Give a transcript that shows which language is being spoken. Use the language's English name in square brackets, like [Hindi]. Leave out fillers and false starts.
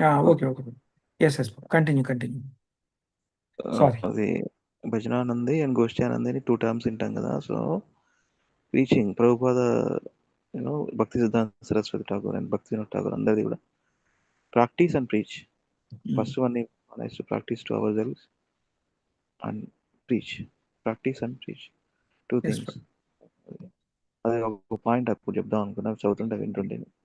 [English] Okay yes continue sorry. [Telugu] అది భజనానంది and గోష్ఠ్యానంది అని two terms వింటాం కదా. సో రీచింగ్ ప్రభుపాద, భక్తి సిద్ధాంత సరస్వతి ఠాకూర్ అండ్ భక్తి వినోద్ ఠాకూర్ అందరిది కూడా [English] Practice and preach. First one is to practice to ourselves and preach. Practice and preach, two Yes, things. [Telugu] అది ఒక పాయింట్ అప్పుడు చెప్దాం అనుకున్నా, చదువుతుంటే వింటుండే.